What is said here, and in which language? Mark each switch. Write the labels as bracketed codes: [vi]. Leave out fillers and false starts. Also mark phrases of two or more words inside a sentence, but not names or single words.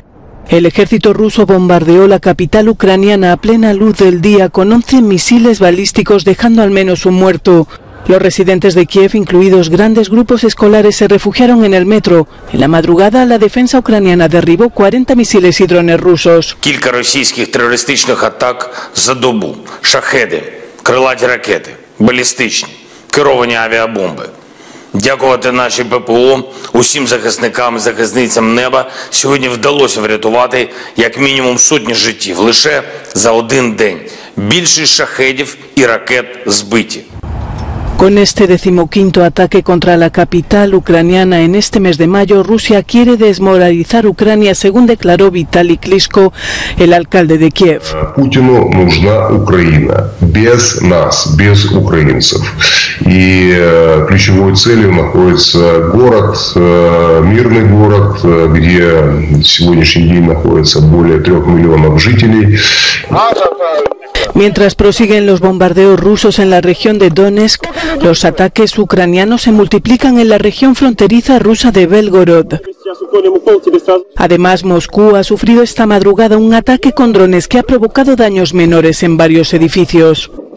[es] El ejército ruso bombardeó la capital ucraniana a plena luz del día con 11 misiles balísticos, dejando al menos un muerto. Los residentes de Kiev, incluidos grandes grupos escolares, se refugiaron en el metro. En la madrugada, la defensa ucraniana derribó 40 misiles y drones rusos. [uk] Кілька російських терористичних атак за добу. Шахеди, крилаті ракети, балістичні, керовані авіабомби. Дякувати нашій ППО, усім захисникам і захисницям неба, сьогодні вдалося врятувати як мінімум сотні життів лише за один день. Більшість шахедів і ракет збиті. [es] Con este 15º ataque contra la capital ucraniana en este mes de mayo, Rusia quiere desmoralizar Ucrania, según declaró Vitaly Klitschko, el alcalde de Kiev. [ru] Путину нужна Украина без нас, без украинцев. И ключевой целью находится город, мирный город, где в сегодняшний день находится более 3 миллионов жителей. [es] Mientras prosiguen los bombardeos rusos en la región de Donetsk, los ataques ucranianos se multiplican en la región fronteriza rusa de Belgorod. Además, Moscú ha sufrido esta madrugada un ataque con drones que ha provocado daños menores en varios edificios.